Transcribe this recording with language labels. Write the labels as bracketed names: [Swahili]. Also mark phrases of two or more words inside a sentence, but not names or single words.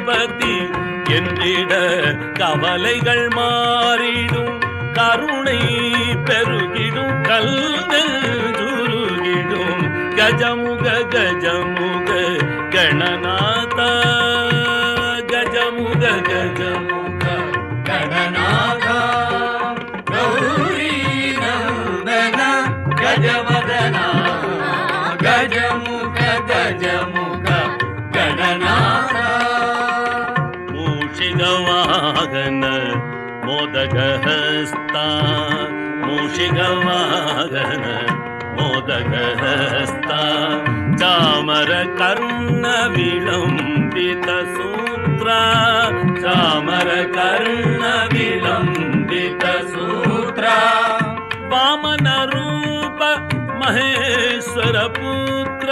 [Tamil] கணபதி என்றிட கவலைகள் மாறிடும் கருணை பெருகிடும் கல்நெஞ்சுருகிடும் கஜமுக கஜமுக கணநாத கஜமுக கஜமுக [Sanskrit] ಗಣನಾಥ ಗೌರಿ ನಂದನ ಗಜವದನ ಗಜಮುಖ ಗಜಮುಖ ಗಣನಾಥ ಮೂಷಿಗವಾಹನ ಮೋದಗಹಸ್ತ ಮೂಷಿಗವಾಹನ ಮೋದಗಹಸ್ತ ಚಾಮರ ಕರ್ಣ ವಿಳಂಬಿತ ಸೂತ್ರ ಚಾಮರ ಕರ್ಣ ವಿಳಂಬಿತ ಸೂತ್ರ ವಾಮನ ರೂಪ ಮಹೇಶ್ವರ ಪುತ್ರ